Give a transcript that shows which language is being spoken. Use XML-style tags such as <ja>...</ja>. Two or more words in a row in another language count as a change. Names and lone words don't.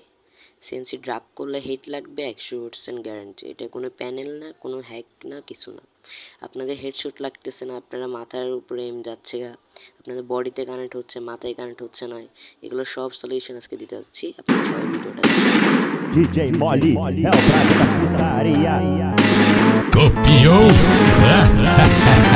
<bn>সেন্সি ড্রাগ করলে হিট লাগবে 100% গ্যারান্টি। এটা কোনো প্যানেল না, কোনো হ্যাক না, কিছু না। আপনাদের হেডশট লাগতেছে না, আপনারা মাথার উপরে এম যাচ্ছে, আপনাদের বডিতে কানেক্ট হচ্ছে, মাথায় কানেক্ট হচ্ছে না, এগুলো সব সলিউশন আজকে দিতে যাচ্ছি। আপনারা সবাই ভিডিওটা</bn> <pt>DJ Molly é o prato da putaria. Copiou?</pt>